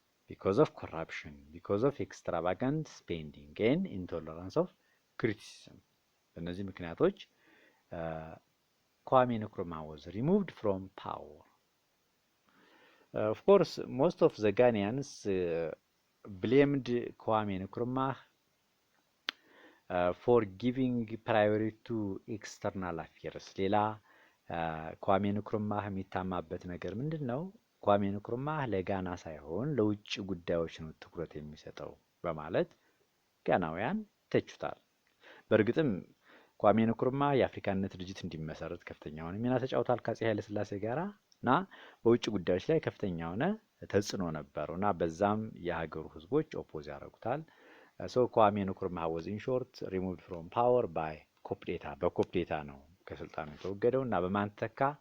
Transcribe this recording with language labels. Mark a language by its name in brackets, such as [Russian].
[English] because of corruption, because of extravagant spending and intolerance of criticism. [Amharic] በእነዚህ ምክንያቶች [English] ኳሜ ንክሩማህ was removed from power. Of course, most of the Ghanaians blamed Kwame Nkrumah for giving priority to external affairs. [Amharic] ሌላ ኳሜ ንክሩማህ የሚታማበት ነገር ምንድነው? ኳሜ ንክሩማህ ለጋና ሳይሆን ለውጭ ጉዳዮች ነው ትኩረት የሚሰጠው በማለት ጋናውያን ተችቷል። በእርግጥም ኳሜ ንክሩማህ የአፍሪካነት ድርጅት እንዲመሰረት ከፍተኛውን ሚና ተጫውቷል ከአፄ ኃይለ ሥላሴ ጋራ እና በውጭ ጉዳዮች ላይ ከፍተኛውን ተጽዕኖ ነበርና በዛም የሀገሩ ህዝቦች ኦፖዝ ያደርጉታል። ኳሜ ንክሩማህ [English] was in short removed from power by [Amharic] በኮፕዴታ ነው ከስልጣኑ የተወገደውና በማን ተተካ?